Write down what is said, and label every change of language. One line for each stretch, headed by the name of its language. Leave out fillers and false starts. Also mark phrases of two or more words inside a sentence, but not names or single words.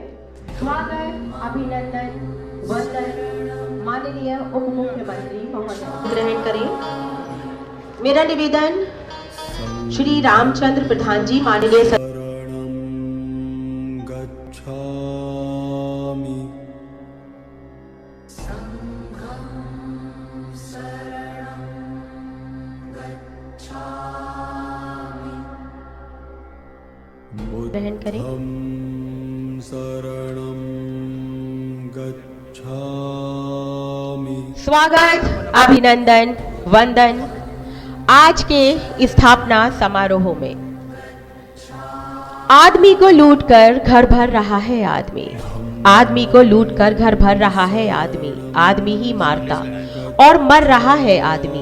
Hindi: स्वागत, अभिनंदन, वंदन माननीय उप मुख्यमंत्री महोदय ग्रहण करें। मेरा निवेदन श्री रामचंद्र प्रधान जी माननीय
Pali: शरणं गच्छामि। संघं शरणं गच्छामि।
Hindi: ग्रहण करें।
Pali: शरणं गच्छामि।
Hindi: स्वागत, अभिनंदन, वंदन आज के स्थापना समारोह में। आदमी को लूटकर घर भर रहा है आदमी, आदमी को लूटकर घर भर रहा है आदमी, आदमी ही मारता और मर रहा है आदमी।